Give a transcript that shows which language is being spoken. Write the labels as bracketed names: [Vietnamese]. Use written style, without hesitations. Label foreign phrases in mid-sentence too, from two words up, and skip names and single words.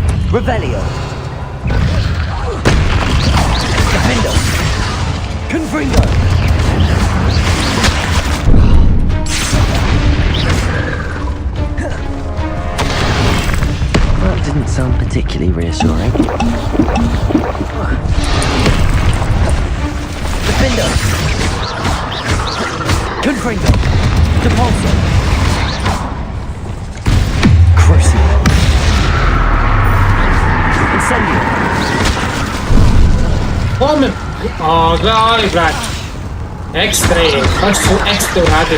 [Latin] Revelio. Defendo. Confringo. [English] That didn't sound particularly reassuring. [Latin] Defendo. Confringo. Depulso. Crucio. Incendio. [English] Come? [Serbian] O, gledaj, brat. Ekstra je, baš su ekstra uradili.